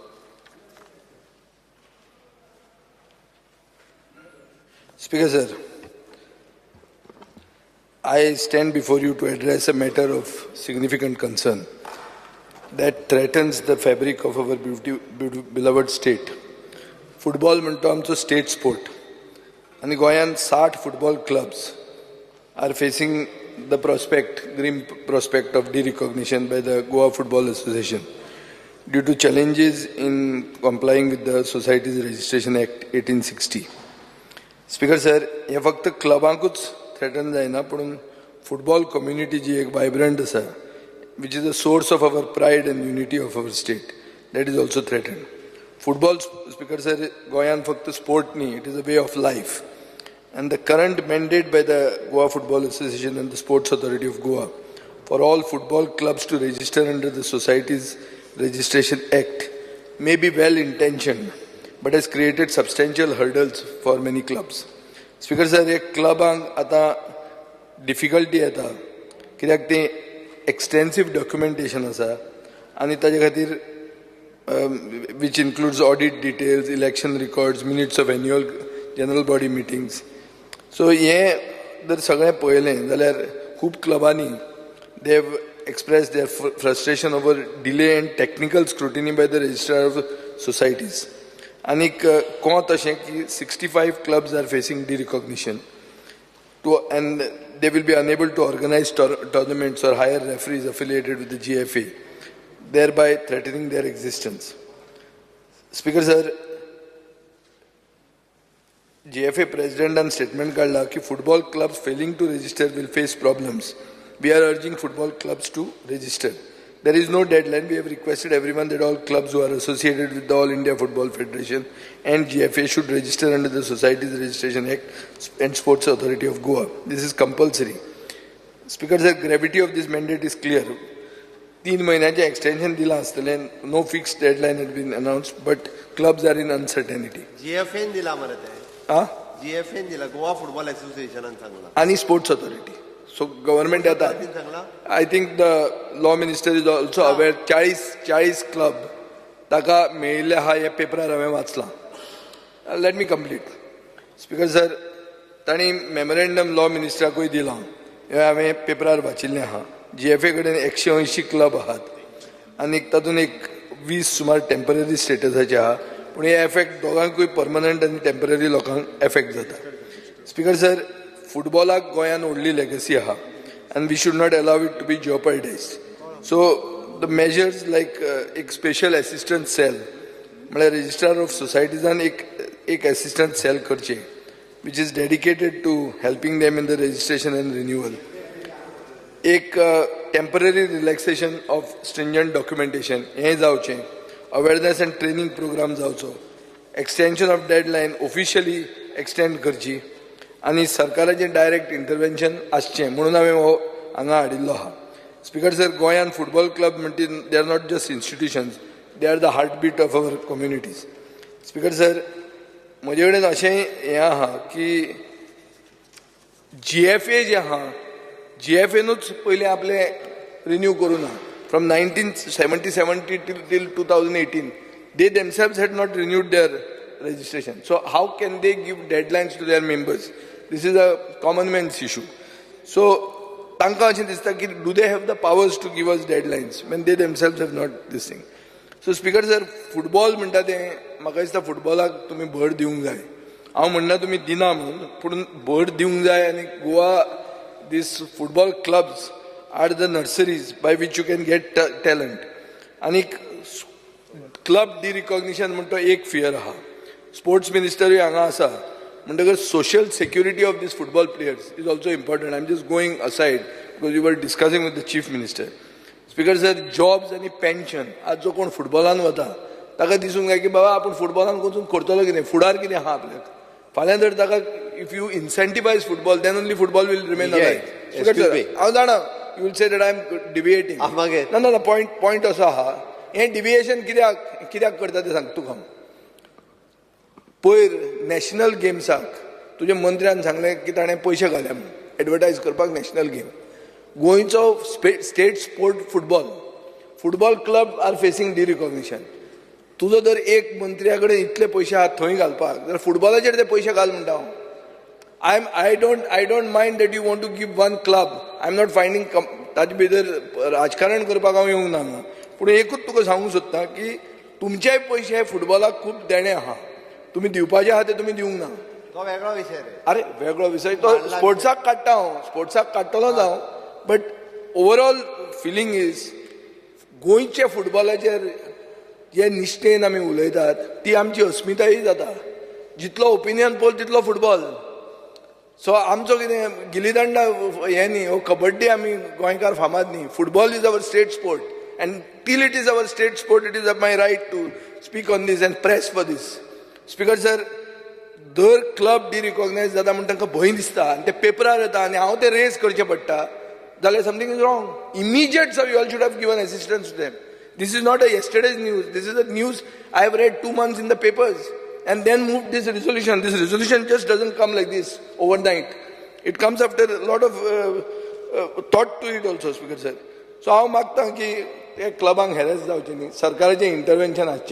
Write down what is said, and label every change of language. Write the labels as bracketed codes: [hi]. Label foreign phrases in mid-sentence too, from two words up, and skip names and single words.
[en] Speaker Sir, I stand before you to address a matter of significant concern that threatens the fabric of our beloved state. Football [kok] म्हणतो आमचो [en] state sport, [kok] आणि गोंयांत [en] 60 football clubs are facing the grim prospect of derecognition by the Goa Football Association due to challenges in complying with the Societies Registration Act 1860. Speaker Sir, [kok] हे फक्त क्लबांकूच [en] threaten [kok] जायना, पण [en] football community [kok] जी एक [en] vibrant आसा, which is the source of our pride and unity of our state, that is also threatened. Football, Speaker Sir, [kok] गोंयान फक्त sport न्ही, [en] it is a way of life. And the current mandate by the Goa Football Association and the Sports Authority of Goa for all football clubs to register under the Societies Registration Act may be well intentioned, but has created substantial hurdles for many clubs. Speaker Sir, [kok] एक क्लबांक आता [en] difficulty [kok] येता कित्याक ते [en] extensive documentation [kok] आसा आनी ताजे खातीर [en] which includes audit details, election records, minutes of annual general body meetings. So [kok] हे जर सगळें पळयलें जाल्यार खूब क्लबांनी [en] they have expressed their frustration over delay and technical scrutiny by the registrar of societies. [kok] Anik कोंत अशें की [en] 65 clubs are facing derecognition and they will be unable to organize tournaments or hire referees affiliated with the GFA, thereby threatening their existence. Speaker Sir, GFA President and statement [kok] काढला की [en] football clubs failing to register will face problems. We are urging football clubs to register. There is no deadline. We have requested everyone that all clubs who are associated with the All India Football Federation and GFA should register under the Societies Registration Act and Sports Authority of Goa. This is compulsory. Speaker, the gravity of this mandate is clear. [kok] 3 महिन्याचे extension दिला आसतलें, [en] no fixed deadline had been announced, but clubs are in uncertainty. [kok] GFA दिला मरे ते. GFA दिला Goa Football Association आणि सांगला. [en] आणि Sports Authority. So government आता, I think the law minister is also aware 40 club [kok] ताका मेळिल्ले हा या पेपरार हांवें वाचला. [en] Let me complete. Speaker Sir, [kok] तांणी मेमोरेंडम लॉ मिनिस्टराकूय दिला. हांवें पेपरार वाचिल्लें आहा. GFA कडेन 180 क्लब आहात आनी तातूंत एक 20 सुमार टेम्पररी स्टेटसाचे आहा, पूण हे एफेक्ट दोगांकूय परमनंट आनी टेम्पररी लोकांक एफेक्ट जाता. स्पीकर सर, फुटबॉलाक गोंयान व्हडली लेगसी आहा [en] and we should not allow it to be jeopardized. So the measures like एक special assistance cell, म्हळ्यार registrar of societies and एक assistance cell करचे, which is dedicated to helping them in the registration and renewal. एक temporary relaxation of stringent documentation [kok] हे जावचें, [en] awareness and training programs [kok] जावचो, [en] extension of deadline officially extend [kok] करची, आणि सरकाराचे डायरेक्ट इंटरव्हेन्शन आसचें म्हणून हांवें हो हांगा हाडिल्लो आहा. [en] Speaker Sir, [kok] गोंयान फुटबॉल क्लब म्हणटी [en] they are not just institutions, they are the heartbeat of our communities. [kok] स्पीकर सर, म्हजे कडेन अशें हें आहा की GFA जे आहा, GFAनूच पयलीं आपलें रिन्यू करूं ना. [en] फ्रॉम 1970 till 2018 they themselves had not renewed their registration. So how can they give deadlines to their members? This is a common man's issue. So, [kok] तांकां अशें दिसता की [en] do they have the powers to give us deadlines when they themselves have not this thing. So, Speaker Sir, [kok] football म्हणटा तें म्हाका दिसता फुटबॉलाक तुमी भर दिवंक जाय. हांव म्हणना तुमी दिना म्हणून, पूण भर दिवंक जाय आनी गोवा [en] these football clubs are the nurseries by which you can get talent. [kok] आनी [en] club derecognition [kok] म्हणटा एक fear आहा. [en] Sports Minister [kok] हांगा आसा म्हणटकर [en] social security of these football players is also important. I'm just going aside because we were discussing with the Chief Minister. Speaker sir, jobs and pension, [kok] आज जो कोण फुटबॉलान वता ताका दिसूंक जाय की बाबा आपूण फुटबॉलान वचून करतलो कितें, फुडार कितें आहा आपल्याक. फाल्यां जर ताका [en] if you incentivise football then only football will remain alive. [kok] हांव जाणा [en] you will say that I am deviating. [kok] मागीर ना ना ना पॉयंट असो आहा. हें डिविएशन कित्याक करता तें सांग तुका. पयर नॅशनल गेम्साक तुज्या मंत्र्यान सांगलें की ताणें पयशे घाल्या म्हणून एडवर्टायज करपाक [en] National Game. गोंयचो state sport football club are facing derecognition. [kok] तुजो जर एक मंत्र्या कडेन इतले पयशे आहात थंय घालपाक जाल्यार फुटबॉलाचेर ते पयशे घाल म्हणटा हांव. [en] I don't mind that you want to give one club. I am not finding [kok] ताजे भितर राजकारण करपाक हांव येवंक ना हांगा. पूण एकूच तुका सांगूंक सोदता की तुमचेय पयशे फुटबॉलाक खूब देणे आहा. तुमी दिवपाचे आहा ते तुमी दिवंक ना. तो वेगळो विशय रे. अरे वेगळो विशय तो स्पोर्ट्साक काडटा हांव, स्पोर्ट्साक काडटलोच हांव. [en] but overall feeling is [kok] गोंयच्या फुटबॉलाचेर जे निश्ठेन आमी उलयतात ती आमची अस्मिताय जाता. जितलो [en] opinion poll [kok] तितलो फुटबॉल. सो आमचो कितें गिली दंडा हें न्ही, हो कबड्डी आमी गोंयकार फामाद न्ही. [en] football is our state sport and till it is our state sport it is my right to speak on this and press for this. [kok] स्पीकर सर, दर क्लब डिरिकॉग्नायज जाता म्हणून तांकां भंय दिसता आनी ते पेपरार येता आनी हांव ते रेज करचें पडटा जाल्यार [en] something is wrong. immediate you all should have given assistance to them. This is not a yesterday's news. This is a news I have read 2 months in the papers and then moved this resolution. This resolution just doesn't come like this overnight. It comes after a lot of thought to it also, Speaker sir. [kok] So हांव मागता की ते क्लबांक हेरेस जावचें न्ही, सरकाराचें इंटरव्हेन्शन आसचें.